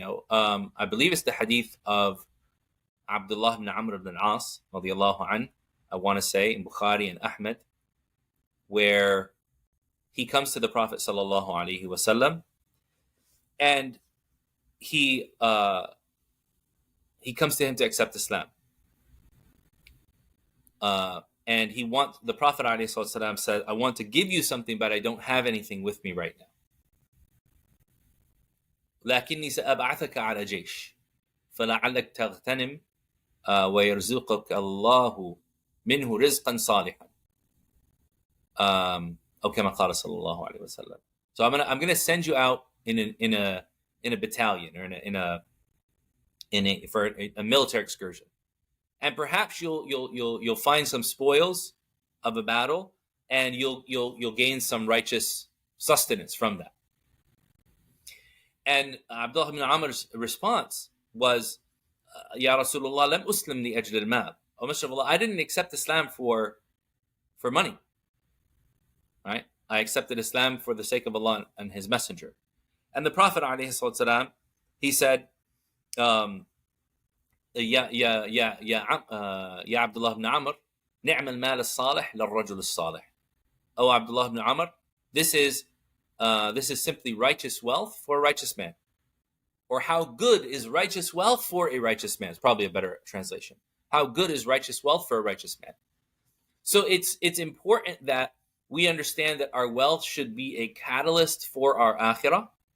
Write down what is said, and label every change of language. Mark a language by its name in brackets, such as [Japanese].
[English] I believe it's the hadith of Abdullah ibn Amr ibn al-As radiyallahu anh, I want to say, in Bukhari and Ahmed, where he comes to the Prophet sallallahu alaihi wasallam, and he comes to him to accept Islam. And the Prophet ﷺ said, "I want to give you something, but I don't have anything with me right now. [Arabic] لكني سأبعثك على جيش فلعلك تغتنم ويرزقك الله منه رزقا صالحا." أو كما قال صلى الله عليه وسلم. [English] So I'm gonna send you out in a battalion, or for a military excursion. And perhaps you'll find some spoils of a battle, and you'll gain some righteous sustenance from that. And Abdullah ibn Amr's response was, [Arabic] "Ya Rasulullah, lam uslim li ajl al-mal." [English] Oh, Messenger of Allah, I didn't accept Islam for money, right? I accepted Islam for the sake of Allah and His Messenger. And the Prophet ﷺ, he said, [Arabic] يا عبد الله بن عمر نعم المال الصالح للرجل الصالح. [English] Oh, Abdullah ibn Amr, this is simply righteous wealth for a righteous man. Or how good is righteous wealth for a righteous man? It's probably a better translation. How good is righteous wealth for a righteous man? So it's important that we understand that our wealth should be a catalyst for our akhirah.